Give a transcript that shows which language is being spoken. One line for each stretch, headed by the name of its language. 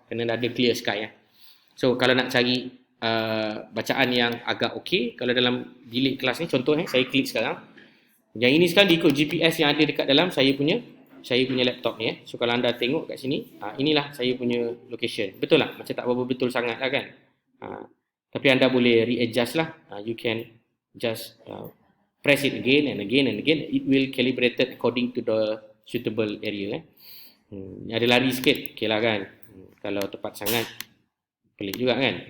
Malay: Kena ada clear sky kan. So kalau nak cari bacaan yang agak okey, kalau dalam bilik kelas ni contoh saya klik sekarang. Yang ini sekarang diikut GPS yang ada dekat dalam saya punya laptop ni. So kalau anda tengok kat sini, inilah saya punya location. Betul lah, macam tak berapa betul sangat lah kan. Tapi anda boleh readjust lah.
English: You can just press it again and again and again. It will calibrated according to the suitable area.
Malay: Ada lari sikit, okey lah kan. Kalau tepat sangat pelik juga kan.